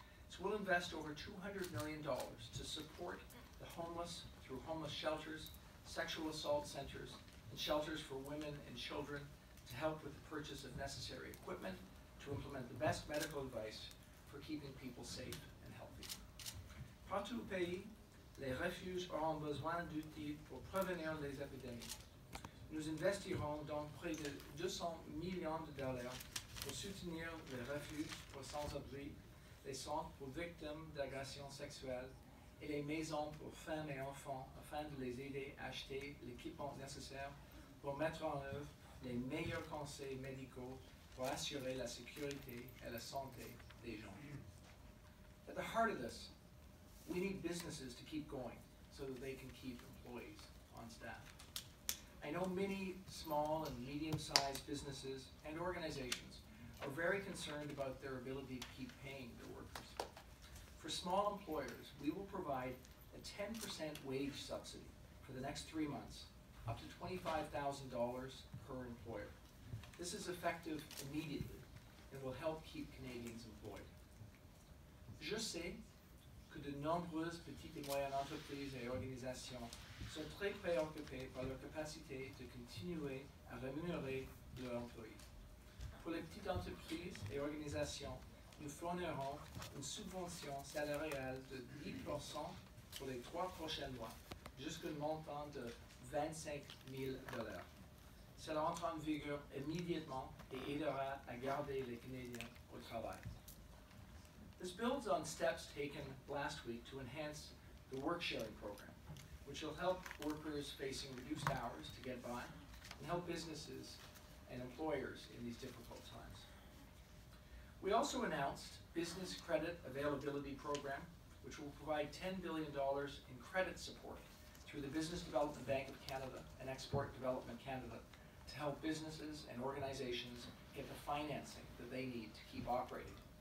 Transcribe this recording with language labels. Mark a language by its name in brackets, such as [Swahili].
[English] So we'll invest over $200 million to support the homeless through homeless shelters, sexual assault centers, and shelters for women and children to help with the purchase of necessary equipment to implement the best medical advice for keeping people safe and healthy. [French] Partout au pays, les refuges auront besoin d'outils pour prévenir les épidémies. Nous investirons donc près de 200 millions de dollars pour soutenir les refuges pour sans-abri, les centres pour victimes d'agressions sexuelles et les maisons pour femmes et enfants afin de les aider à acheter l'équipement nécessaire pour mettre en œuvre les meilleurs conseils médicaux pour assurer la sécurité et la santé des gens. [English] At the heart of this, we need businesses to keep going so that they can keep employees on staff. I know many small and medium-sized businesses and organizations are very concerned about their ability to keep paying their workers. For small employers, we will provide a 10% wage subsidy for the next 3 months, up to $25,000 per employer. This is effective immediately and will help keep Canadians employed. [French] Je sais que de nombreuses petites et moyennes entreprises et organisations sont très préoccupées par leur capacité de continuer à rémunérer leurs employés. Pour les petites entreprises et organisations, nous fournirons une subvention salariale de 10% pour les 3 prochains mois, jusqu'au montant de $25 000. Cela entre en vigueur immédiatement et aidera à garder les Canadiens au travail. [English] This builds on steps taken last week to enhance the work-sharing program, which will help workers facing reduced hours to get by and help businesses and employers in these difficult times. We also announced Business Credit Availability Program, which will provide $10 billion in credit support through the Business Development Bank of Canada and Export Development Canada to help businesses and organizations get the financing that they need to keep operating.